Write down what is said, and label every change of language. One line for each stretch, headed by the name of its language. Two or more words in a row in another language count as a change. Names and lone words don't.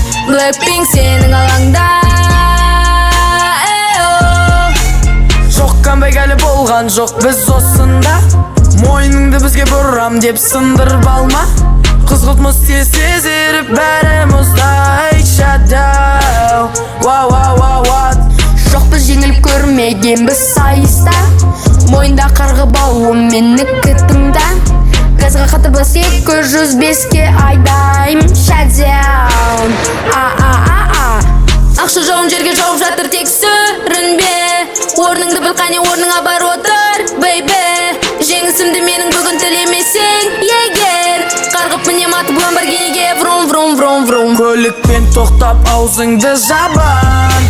Kazakh: Blackpink сенің алаңда, эо. Жоқ, камбэк әлі болған жоқ біз осында. Мойныңды бізге бұрам деп сындырып алма. Қызғылт мұз тез сезіліп бәрі мұздай.
English: Shut down. Wha-, wha-, wha-, what?
Kazakh: Жоқ, біз жеңіліп көрмегенбіз сайыста. Мойында қарғы бауы менікі тыңда. Газға қатып бас екі жүз беске айдайым.
English: Shut down. А, а, а, а.
Kazakh: Ақша жауын жерге жауып жатыр, тек сүрінбе. Орныңды біл, қане орныңа бар отыр, бейбі. Жеңісімді менің бүгін тілемесең егер. Қарғып мінем атып Ламборгиниге, врум, врум, врум, врум. Көлікпен тоқтап аузыңды жабам.